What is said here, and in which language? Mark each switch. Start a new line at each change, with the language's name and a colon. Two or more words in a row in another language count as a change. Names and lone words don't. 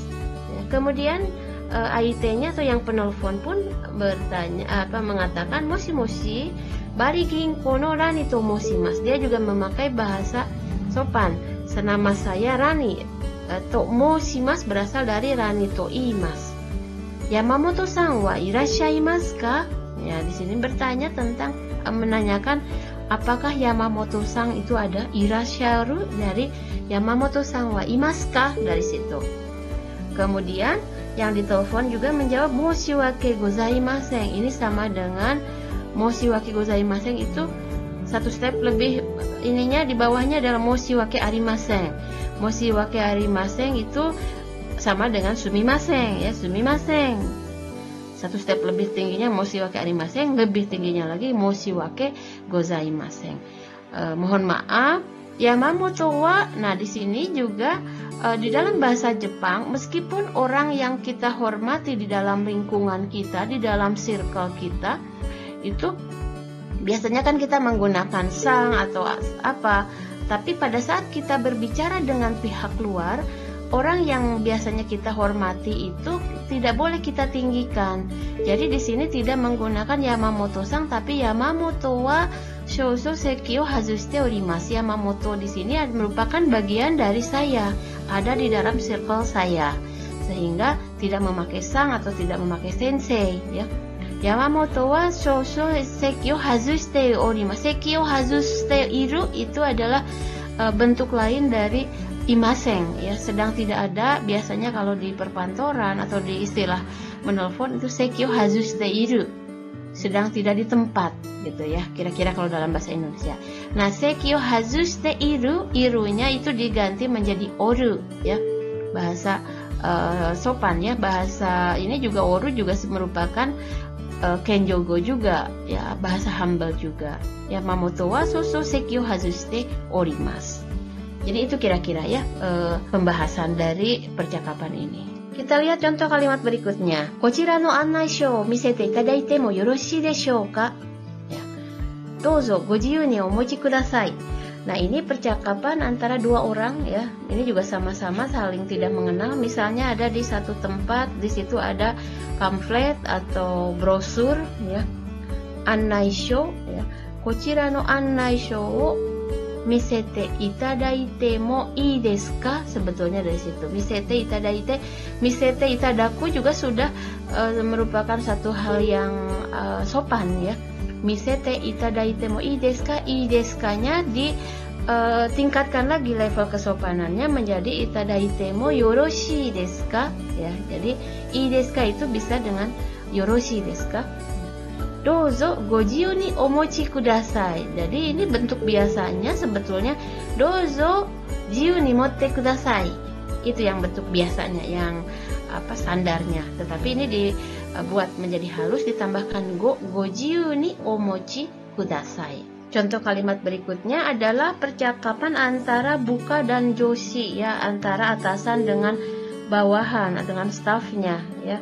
Indonesian: Ya, kemudian AIT-nya atau yang penelpon pun mengatakan
Japanese: もしもし, バリ銀行のラニと申します.
Indonesian: Dia juga memakai bahasa sopan. Senama saya Rani.
Japanese: と申します
Indonesian: berasal dari
Japanese: ラニと言います. 山本さんはいらっしゃいますか?
Indonesian: Ya, di sini bertanya tentang menanyakan apakah Yamamoto-san itu ada, irasharu dari
Japanese: 山本さんはいますか,
Indonesian: dari situ. Kemudian yang ditelepon juga menjawab
Japanese: 申し訳ございません.
Indonesian: Ini sama dengan
Japanese: 申し訳ございません,
Indonesian: itu 1 step lebih ininya, di bawahnya adalah
Japanese: 申し訳ありません. 申し訳ありません
Indonesian: itu sama dengan sumimasen ya, sumimasen. 1 step lebih tingginya
Japanese: 申し訳ありません,
Indonesian: lebih tingginya lagi
Japanese: 申し訳ございません.
Indonesian: Mohon maaf, Yamamoto wa. Nah, di sini juga di dalam bahasa Jepang, meskipun orang yang kita hormati di dalam lingkungan kita, di dalam circle kita, itu biasanya kan kita menggunakan sang atau apa. Tapi pada saat kita berbicara dengan pihak luar, orang yang biasanya kita hormati itu tidak boleh kita tinggikan. Jadi di sini tidak menggunakan Yamamoto-san, tapi
Japanese: 山本は少々席を外しております.
Indonesian: Yamamoto di sini merupakan bagian dari saya, ada di dalam circle saya, sehingga tidak memakai sang atau tidak memakai sensei ya.
Japanese: 山本は少々席を外しております. 席を外している
Indonesian: itu adalah bentuk lain dari imasen ya, sedang tidak ada. Biasanya kalau di perkantoran atau di istilah menelpon itu
Japanese: 席を外している,
Indonesian: sedang tidak di tempat gitu ya, kira-kira kalau dalam bahasa Indonesia. Nah,
Japanese: 席を外している,
Indonesian: irunya itu diganti menjadi oru ya, bahasa sopan ya. Bahasa ini juga oru juga merupakan kenjogo juga ya, bahasa humble juga.
Japanese: 山本は少々席を外しております.
Indonesian: Jadi itu kira-kira ya pembahasan dari percakapan ini. Kita lihat contoh kalimat berikutnya.
Japanese: こちらの案内書見せていただいてもよろしいでしょうか? Ya. どうぞご自由にお持ちください.
Indonesian: Nah, ini percakapan antara dua orang ya. Ini juga sama-sama saling tidak mengenal. Misalnya ada di satu tempat, di situ ada pamflet atau brosur ya.
Japanese: 案内書 ya. こちらの案内書見せていただいてもいいですか?
Indonesian: Sebetulnya dari situ.
Japanese: 見せていただいて、見せていただく
Indonesian: juga sudah merupakan satu hal yang sopan ya.
Japanese: 見せていただいてもいいですか?いいですか- nya
Indonesian: tingkatkan lagi level kesopanannya menjadi
Japanese: いただいてもよろしいですか?
Indonesian: Ya. Jadi
Japanese: いいですか
Indonesian: itu bisa dengan
Japanese: よろしいですか? どうぞご自由にお持ちください.
Indonesian: Jadi ini bentuk biasanya sebetulnya
Japanese: どうぞ自由に持ってください.
Indonesian: Itu yang bentuk biasanya, yang standarnya. Tetapi ini dibuat menjadi halus, ditambahkan
Japanese: ご自由にお持ちください.
Indonesian: Contoh kalimat berikutnya adalah percakapan antara buka dan joshi ya, antara atasan dengan bawahan, dengan stafnya ya.